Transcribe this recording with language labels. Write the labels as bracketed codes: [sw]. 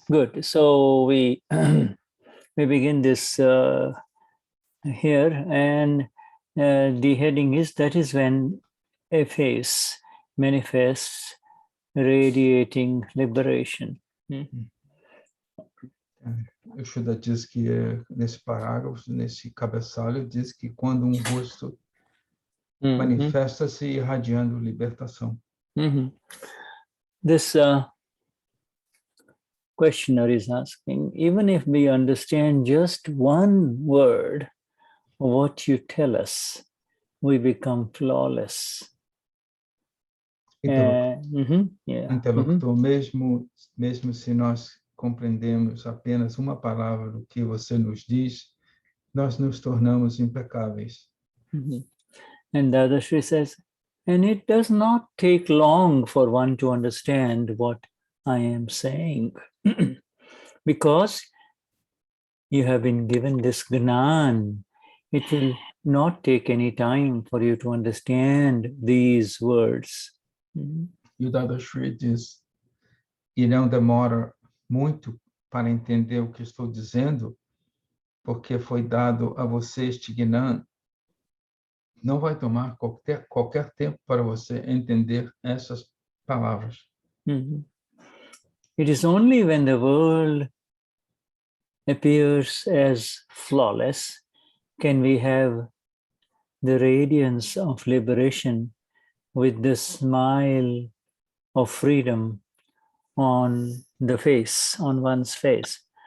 [en] Good. So we we begin this here, and the heading is, that is when a face manifests radiating liberation. [pt] O Shuddha diz que nesse parágrafo, nesse cabeçalho, diz que quando um rosto manifesta-se irradiando libertação. [en] This questioner is asking, even if we understand just one word of what you tell us, we become flawless. [pt] Interlocutor, mesmo se nós compreendemos apenas uma palavra do que você nos diz, nós nos tornamos impecáveis. [en] And Dadashri says, and it does not take long for one to understand what I am saying, because you have been given this Gnan. It will not take any time for you to understand these words. [pt] E o Dadashri diz, e não demora muito para entender o que estou dizendo, porque foi dado a você este Gnan. Não vai tomar qualquer tempo para você entender essas palavras. [en] It is only when the world appears as flawless can we have the radiance of liberation with the smile of freedom on the face, on one's face.